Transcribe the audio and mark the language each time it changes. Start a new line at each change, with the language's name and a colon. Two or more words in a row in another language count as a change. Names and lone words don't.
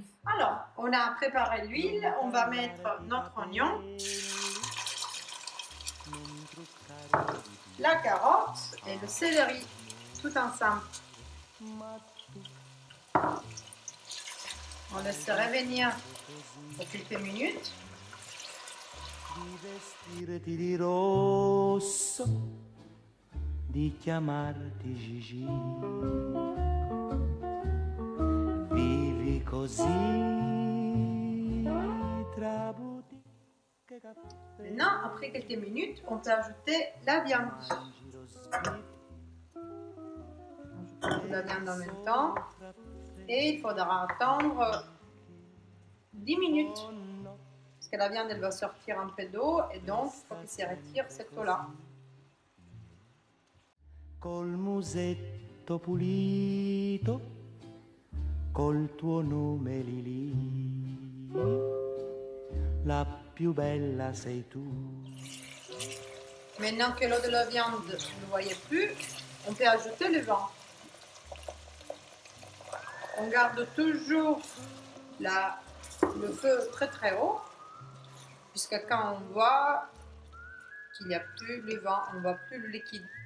French: Alors, on a préparé l'huile, on va mettre notre oignon, la carotte et le céleri tout ensemble. On laisse revenir pour quelques minutes.
Italian: Di vestirti di rosso, di chiamarti Gigi. Vivi così tra boutique e caffè.
French: Maintenant, après quelques minutes, on peut ajouter la viande. On ajoute la viande en même temps. Et il faudra attendre 10 minutes. Parce que la viande, elle va sortir un peu d'eau. Et donc, il faut qu'elle se retire cette eau-là.
Italian: Col musetto pulito, col tuo nome Lili, la più bella sei tu.
French: Maintenant que l'eau de la viande, vous ne voyez plus, on peut ajouter le vin. On garde toujours le feu très très haut, puisque quand on voit qu'il n'y a plus le vin, on ne voit plus le liquide.